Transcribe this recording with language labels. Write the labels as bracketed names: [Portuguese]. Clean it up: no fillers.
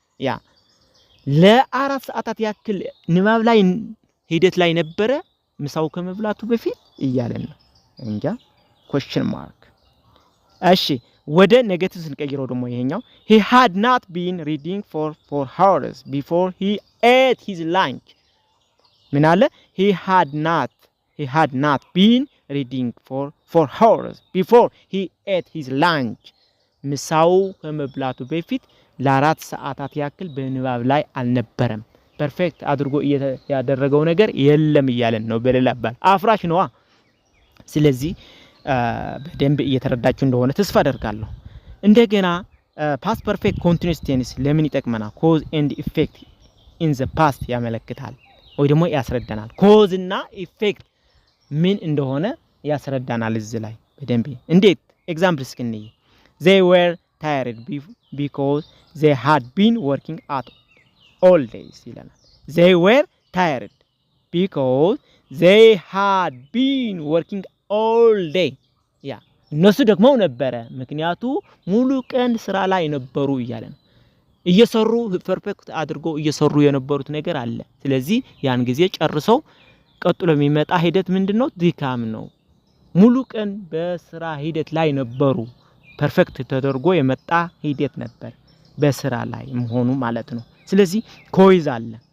[Amharic] ያ ለአራት ሰዓታት ያክል ንባብ ላይ ሂደት ላይ ነበረ ምሳው ከመብላቱ በፊት እያለን ነው እንጃ question mark። እሺ ወደ ኔጌቲቭ ስንቀይረው ደግሞ ይሄኛው [English] he had not been reading for 4 hours before he ate his lunch [Amharic] ምን አለ? [English] he had not been reading for 4 hours before he ate his lunch. [Amharic] ምሳው ከመብላቱ በፊት ለአራት ሰዓታት ያክል በንባብ ላይ አልነበረም። ፐርፌክት አድርጎ ያደረገው ነገር የለም እያለን ነው። በሌላ አባል አፍራሽ ነዋ። ስለዚህ በደንብ እየተረዳችሁ እንደሆነ ተስፋ አደርጋለሁ። እንደገና ፓስት ፐርፌክት ኮንቲኒዩስ ቴንስ ለምን ይጠቅመናል? [English] ኮዝ ኤንድ ኢፌክት ኢን ዘ ፓስት [Amharic] ያመለክታል ወይ ደግሞ ያስረዳናል። ኮዝ እና ኢፌክት ምን እንደሆነ ያስረዳናል እዚህ ላይ በደንብ። እንዴት? ኤግዛምፕል እስኪንይ [English] they were tired because they had been working at all days [Amharic] ይለናል። [English] they were tired because they had been working all day. [Amharic] ያ እነሱ ደግሞ ነበረ ምክንያቱ ሙሉ ቀን ስራ ላይ ነበሩ እያለ ነው። እየሰሩ ፐርፌክት አድርጎ እየሰሩ የነበሩት ነገር አለ። ስለዚህ ያን ጊዜ ጨርሰው ቀጥሎ የሚመጣ ሂደት ምንድነው? ድካም ነው። ሙሉ ቀን በስራ ሂደት ላይ ነበሩ። ፐርፌክት ተደርጎ የመጣ ሂደት ነበር በስራ ላይ መሆኑ ማለት ነው። ስለዚህ ኮይዝ አለ።